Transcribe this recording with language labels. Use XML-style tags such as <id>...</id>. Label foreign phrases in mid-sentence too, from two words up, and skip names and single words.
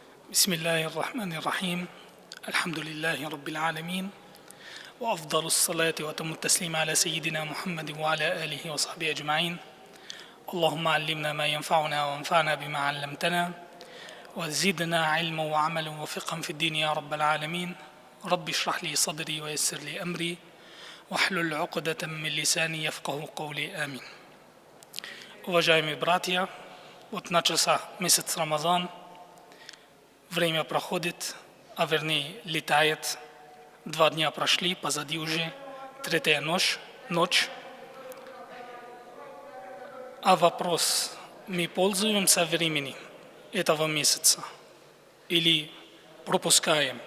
<ar>بسم الله الرحمن الرحيم الحمد لله رب العالمين وأفضل الصلاة وأتم التسليم على سيدنا محمد وعلى آله وصحبه أجمعين. اللهم علمنا ما ينفعنا وانفعنا بما علمتنا وزدنا علما وعملا وفقها في الدين يا رب العالمين. رب اشرح لي صدري ويسر لي أمري واحلل عقدة من لساني يفقه قولي آمين.</ar> <ru>Уважаемые братья, вот начался месяц Рамазан, время проходит, а вернее летает, 2 дня прошли, позади уже 3-я ночь. А вопрос, мы пользуемся временем этого месяца или пропускаем?</ru>